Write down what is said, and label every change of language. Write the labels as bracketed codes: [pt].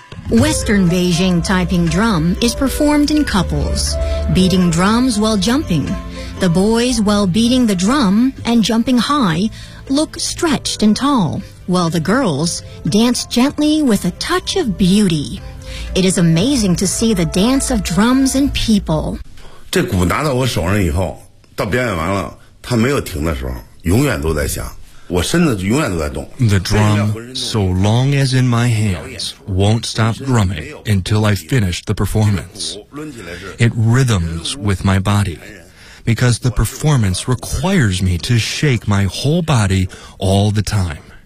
[en] Western Beijing Taiping drum is performed in couples, beating drums while jumping. The boys, while beating the drum and jumping high, look stretched and tall, while the girls dance gently with a touch of beauty. It is amazing to see the dance of drums and people. [zh] 这鼓拿到我手上以后，到表演完了，它没有停的时候，永远都在响。 [en] The drum, so long as in my hands, won't stop drumming until I finish the performance. It rhythms with my body, because the performance requires me to shake my whole body all the time.